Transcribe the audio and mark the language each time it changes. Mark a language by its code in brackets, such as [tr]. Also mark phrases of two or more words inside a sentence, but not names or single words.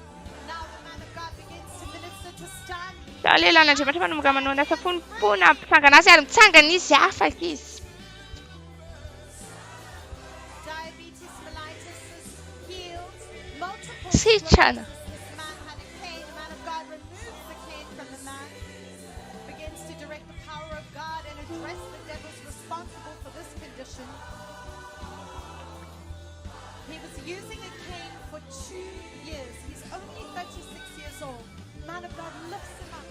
[mg] Lelan'Andriamanitra manomboka manao asa fonimpona ampitsangana azy ary mitsangana izy afaka izy. Sitrana. [en] He was using a cane for 2 years. He's only 36 years old. Man of God lifts him up.